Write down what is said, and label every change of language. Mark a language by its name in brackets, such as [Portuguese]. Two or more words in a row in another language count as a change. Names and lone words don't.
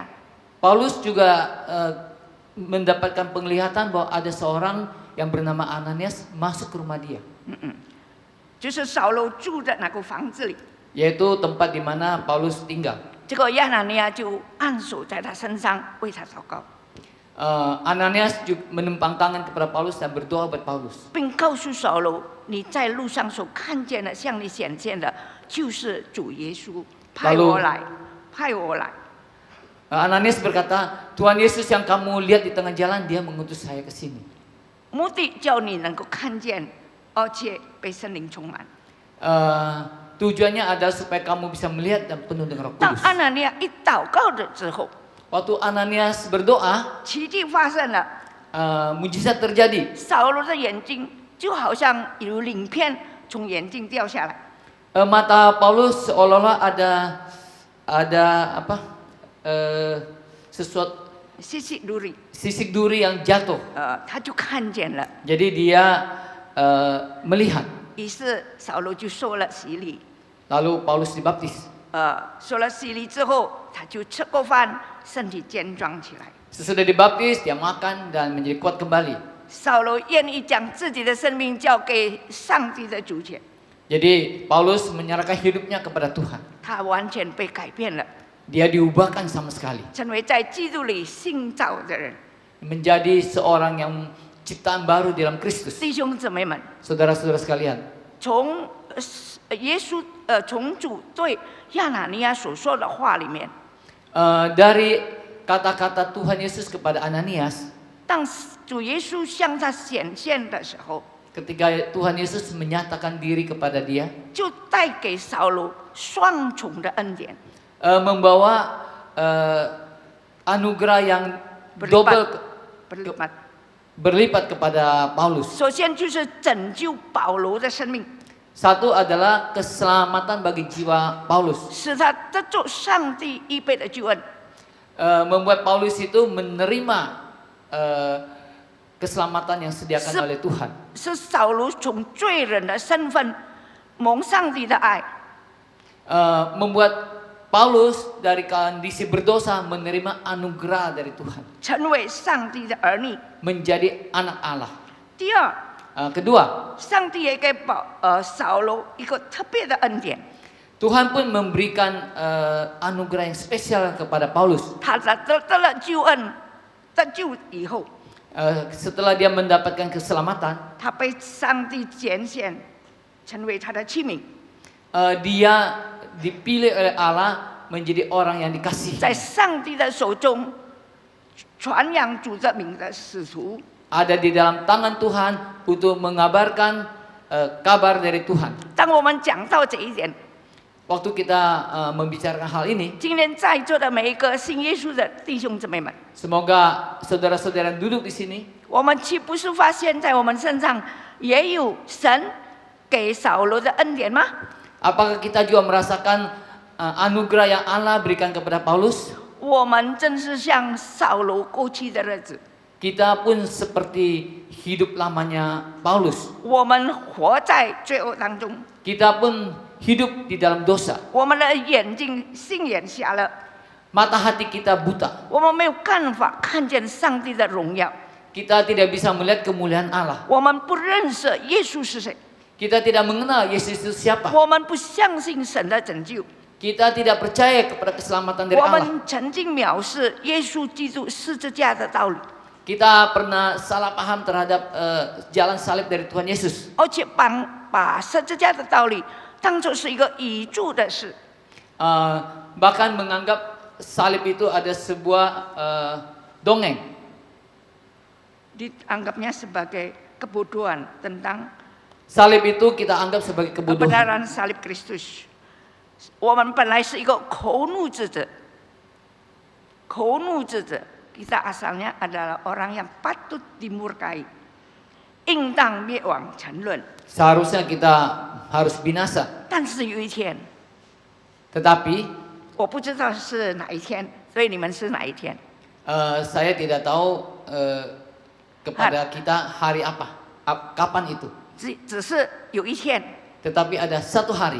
[Indonesian] Paulus juga mendapatkan penglihatan bahwa ada seorang yang bernama Ananias masuk ke rumah dia. [Chinese] 就是扫罗住的那个房子里， [Indonesian] Yaitu tempat di mana Paulus tinggal. [Chinese] 这个亚拿尼亚就按手在他身上，为他祷告， [Indonesian] Ananias juga menumpang tangan kepada Paulus dan berdoa buat Paulus. [Chinese] 并告诉扫罗：“你在路上所看见的，向你显现的，就是主耶稣，派我来，派我来。” [Indonesian] Ananias berkata, Tuhan Yesus yang kamu lihat di tengah jalan, dia mengutus saya ke sini. [Chinese] 目的叫你能够看见，而且被圣灵充满。 [Indonesian] Tujuannya adalah supaya kamu bisa melihat dan penuh dengan Roh [Chinese] 当 [Indonesian] Kudus. [Chinese] 阿拿尼亚一祷告了之后， [Indonesian] Waktu Ananias berdoa, [Chinese] 奇迹发生了， [Indonesian] mujizat terjadi. [Chinese] 扫罗的眼睛就好像有鳞片从眼睛掉下来， [Indonesian] Mata Paulus seolah-olah ada apa? Sesuatu [Chinese] 细细如里， [Indonesian] sisik duri yang jatuh. [Chinese] 他就看见了。 [Indonesian] Jadi dia melihat. [Chinese] 于是扫罗就受了洗礼， [Indonesian] Lalu Paulus dibaptis. [Chinese] 受了洗礼之后，他就吃过饭，身体健壮起来。 [Indonesian] Sesudah dibaptis, dia makan dan menjadi kuat kembali. [Chinese] 扫罗愿意将自己的生命交给上帝的主权， [Indonesian] Jadi Paulus menyerahkan hidupnya kepada Tuhan. [Chinese] 他完全被改变了， [Indonesian] Dia diubahkan sama sekali. [Chinese] 成为在基督里新造的人。 [Indonesian] Menjadi seorang yang ciptaan baru di dalam Kristus. [Chinese] 弟兄姊妹们， [Indonesian] Saudara-saudara sekalian. [Chinese] 从耶稣从主对亚拿尼亚所说的话里面， [Indonesian] Dari kata-kata Tuhan Yesus kepada Ananias. [Chinese] 当主耶稣向他显现的时候， [Indonesian] Ketika Tuhan Yesus menyatakan diri kepada dia. [Chinese] 就带给扫罗双重的恩典。 [Indonesian] Membawa anugerah yang berlipat kepada Paulus. [Chinese] 首先就是拯救保罗的生命， [Indonesian] Satu adalah keselamatan bagi jiwa Paulus. [Chinese] 使他得着上帝预备的救恩。 [Indonesian] Membuat Paulus itu menerima keselamatan yang disediakan oleh Tuhan. [Chinese] 是扫罗从罪人的身份蒙上帝的爱， [Indonesian] Membuat Paulus dari kondisi berdosa menerima anugerah dari Tuhan. [Chinese] 成为上帝的儿女。 [Indonesian] Menjadi anak Allah. [Chinese] 第二， [Indonesian] Kedua, [Chinese] 上帝也给扫罗一个特别的恩典， [Indonesian] Tuhan pun memberikan anugerah yang spesial kepada Paulus. [Chinese] 他得了救恩，得救以后， [Indonesian] Setelah dia mendapatkan keselamatan, [Chinese] 他被上帝拣选，成为他的器皿， [Indonesian] dia dipilih oleh Allah menjadi orang yang dikasihi. [Chinese] 在上帝的手中传扬主的名的使徒。 [Indonesian] Ada di dalam tangan Tuhan untuk mengabarkan kabar dari Tuhan. [Chinese] 当我们讲到这一点， [Indonesian] Waktu kita membicarakan hal ini, [Chinese] 今天在座的每一个信耶稣的弟兄姊妹们， [Indonesian] semoga saudara-saudara yang duduk di sini, [Chinese] 我们岂不是发现在我们身上也有神给扫罗的恩典吗？ [Indonesian] apakah kita juga merasakan anugerah yang Allah berikan kepada Paulus? [Chinese] 我们正是像扫罗过去的日子， [Indonesian] Kita pun seperti hidup lamanya Paulus. [Chinese] 我们活在罪恶当中， [Indonesian] Kita pun hidup di dalam dosa. [Chinese] 我们的眼睛心眼瞎了， [Indonesian] Mata hati kita buta. [Chinese] 我们没有办法看见上帝的荣耀， [Indonesian] Kita tidak bisa melihat kemuliaan Allah. [Chinese] 我们不认识耶稣是谁， [Indonesian] Kita tidak mengenal Yesus itu siapa. [Chinese] 我们不相信神的拯救， [Indonesian] Kita tidak percaya kepada keselamatan dari [Chinese] 我 [Indonesian] Allah. [Chinese] 们曾经藐视耶稣基督十字架的道理， [Indonesian] Kita pernah salah paham terhadap jalan salib dari Tuhan Yesus. [Chinese] 而且把十字架的道理当作是一个宇宙的事， [Indonesian] Bahkan menganggap salib itu ada sebuah dongeng. dianggapnya sebagai kebodohan tentang Salib itu kita anggap sebagai kebodohan. kebenaran salib Kristus。 [Chinese] 我们本来是一个口怒之子， [Indonesian] kita asalnya adalah orang yang patut dimurkai, [Chinese] 应当灭亡沉沦。 [Indonesian] Seharusnya kita harus binasa. [Chinese] 但是有一天， [Indonesian] Tetapi [Chinese] 我不知道是哪一天，所以你们是哪一天？ [Indonesian] saya tidak tahu kepada kita hari apa, kapan itu. [Chinese] 只是有一天 [Indonesian] Tetapi ada satu hari,